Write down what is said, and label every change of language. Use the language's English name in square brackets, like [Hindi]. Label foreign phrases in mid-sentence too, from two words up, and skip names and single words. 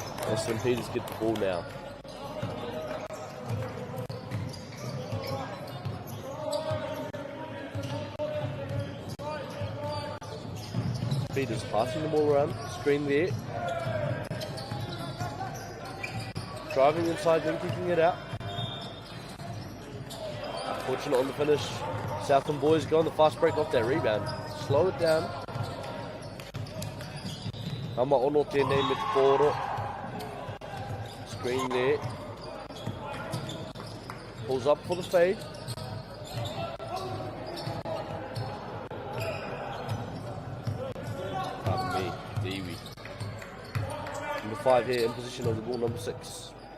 [English] St Peters get the ball now. Peters passing the ball around, screen there. Driving inside, then kicking it out. Fortunate on the finish. Southland boys go on the fast break off that rebound. Slow it down. [Māori] Hama ono tēnei me te pōro. [English] Screen there. Pulls up for the fade. Dewi. Number 5 here in position of the ball, number 6.